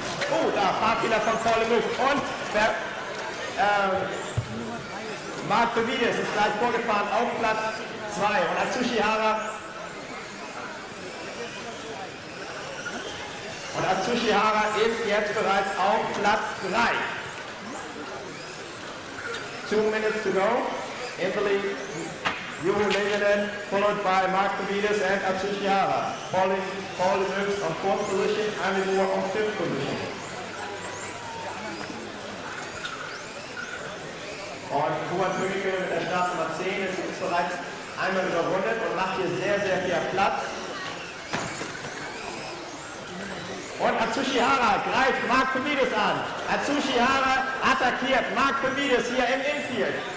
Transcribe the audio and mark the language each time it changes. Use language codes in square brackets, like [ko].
[de] Oh, da Fahrfehler von Paul Lemös und Marc Phoidis ist gleich vorgefahren auf Platz 2 und Atsushi Hara Und Atsushi Hara ist jetzt bereits auf Platz 3. [en] 2 minutes to go. In the lead, Juho Lehtinen, followed by Mark Pavidis and Atsushi Hara. Paul moves on 4th position, Andy Moore on 5th position. [de] Und Hubert Münke mit der Startnummer 10 ist bereits einmal überrundet und macht hier sehr, sehr viel Platz. Und Atsushi Hara greift Mark Pavidis an. Atsushi Hara attackiert Mark Pavidis hier im Infield.